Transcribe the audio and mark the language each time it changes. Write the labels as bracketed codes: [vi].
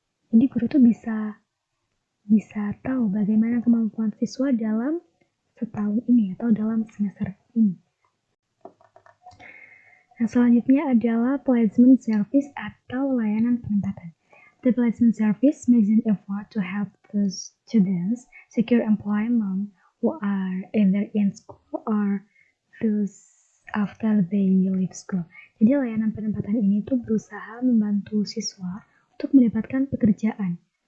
[id] Jadi guru tuh bisa tahu bagaimana kemampuan siswa dalam setahun ini atau dalam semester ini. Nah, selanjutnya adalah placement service atau layanan penempatan. [en] The placement service makes an effort to help the students secure employment who are either in school or those after they leave school. [id] Jadi layanan penempatan ini tuh berusaha membantu siswa untuk mendapatkan pekerjaan.